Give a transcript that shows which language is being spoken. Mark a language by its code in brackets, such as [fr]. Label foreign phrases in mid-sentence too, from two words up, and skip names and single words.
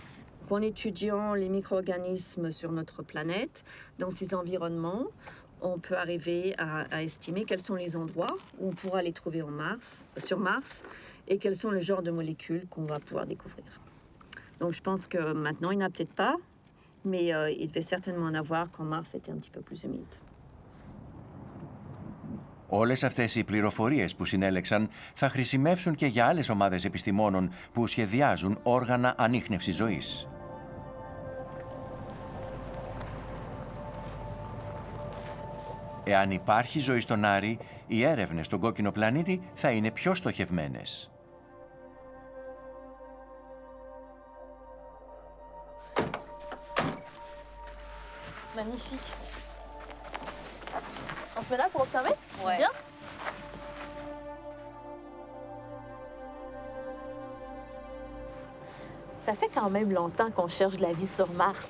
[fr] En étudiant les micro-organismes sur notre planète, dans ces environnements, on peut arriver à estimer quels sont les endroits où on pourra les trouver sur Mars et quels sont les genres de molécules qu'on va pouvoir découvrir. Donc je pense que maintenant, il n'y en a peut-être pas, mais il devait certainement en avoir quand Mars était un petit peu plus humide. [el] Όλες αυτές οι πληροφορίες που συνέλεξαν θα χρησιμεύσουν και για άλλες ομάδες επιστημόνων που σχεδιάζουν όργανα ανίχνευσης ζωής. Εάν υπάρχει ζωή στον Άρη, οι έρευνες στον κόκκινο πλανήτη θα είναι πιο στοχευμένες. [fr] Magnifique. On se met là pour observer? Ouais. Bien. Ça fait quand même longtemps qu'on cherche de la vie sur Mars.